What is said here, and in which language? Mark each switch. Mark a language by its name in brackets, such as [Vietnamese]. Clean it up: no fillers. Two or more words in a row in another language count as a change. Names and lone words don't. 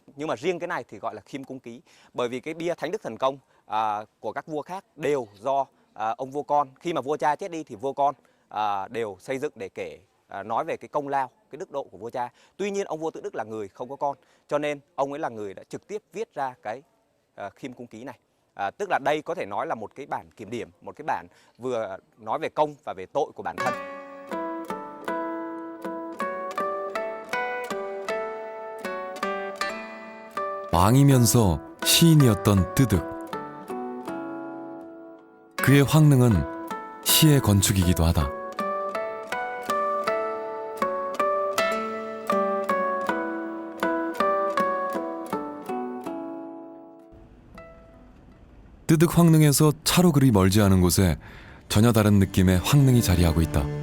[Vietnamese] Nhưng mà riêng cái này thì gọi là Khiêm Cung Ký. Bởi vì cái bia Thánh Đức Thần Công của các vua khác đều do ông vua con, khi mà vua cha chết đi thì vua con đều xây dựng để kể nói về cái công lao, cái đức độ của vua cha. Tuy nhiên ông vua Tự Đức là người không có con, cho nên ông ấy là người đã trực tiếp viết ra cái Khiêm Cung Ký này. Tức là đây có thể nói là một cái bản kiểm điểm, một cái bản vừa nói về công và về tội của bản thân. [Korean] 왕이면서 시인이었던 뜨득. 그의 황능은 시의 건축이기도 하다. 뜨득 황릉에서 차로 그리 멀지 않은 곳에 전혀 다른 느낌의 황릉이 자리하고 있다.